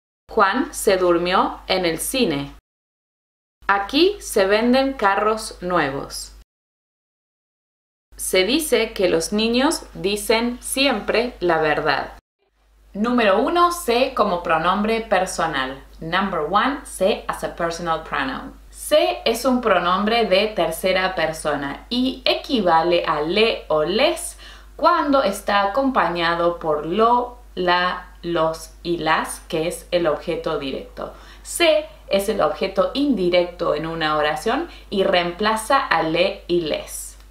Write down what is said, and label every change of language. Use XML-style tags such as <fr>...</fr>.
<es>Juan se durmió en el cine. Aquí se venden carros nuevos. Se dice que los niños dicen siempre la verdad. Número 1, se como pronombre personal.</es> <en>Number 1, se as a personal pronoun.</en> <es>Se es un pronombre de tercera persona y equivale a le o les cuando está acompañado por lo, la, los y las, que es el objeto directo. Se es el objeto indirecto en una oración y reemplaza a le y les.</es>